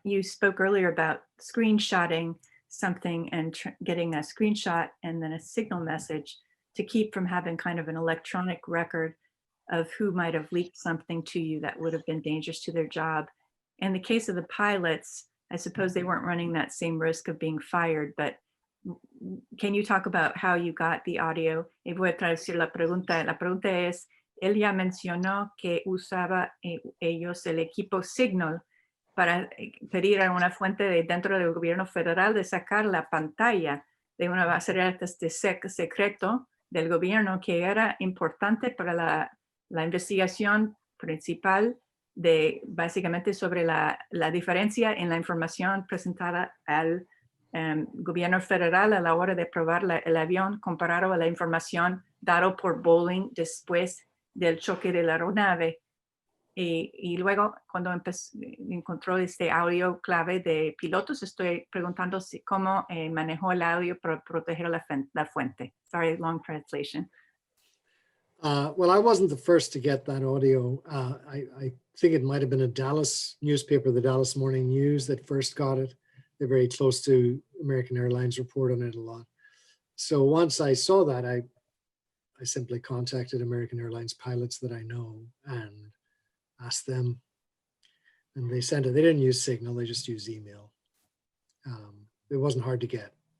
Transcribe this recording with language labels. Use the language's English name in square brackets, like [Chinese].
[English] You spoke earlier about screenshotting something and getting a screenshot and then a signal message to keep from having kind of an electronic record. of who might have leaked something to you that would have been dangerous to their job. In the case of the pilots, I suppose they weren't running that same risk of being fired, but can you talk about how you got the audio? [Spanish] Y voy a traducir la pregunta. La pregunta es, él ya mencionó que usaba ellos el equipo Signal para pedir a una fuente de dentro del gobierno federal de sacar la pantalla de una base de datos de secreto del gobierno que era importante para la investigación principal de básicamente sobre la diferencia en la información presentada al gobierno federal a la hora de probar el avión comparado a la información dada por Boeing después del choque de la aeronave. Y luego, cuando encontró este audio clave de pilotos, estoy preguntando cómo manejó el audio para proteger la fuente. [English] Sorry, long translation. Well, I wasn't the first to get that audio. I think it might have been a Dallas newspaper, the Dallas Morning News, that first got it. They're very close to American Airlines, report on it a lot. So once I saw that, I simply contacted American Airlines pilots that I know and asked them, and they sent it. They didn't use Signal, they just used email. It wasn't hard to get.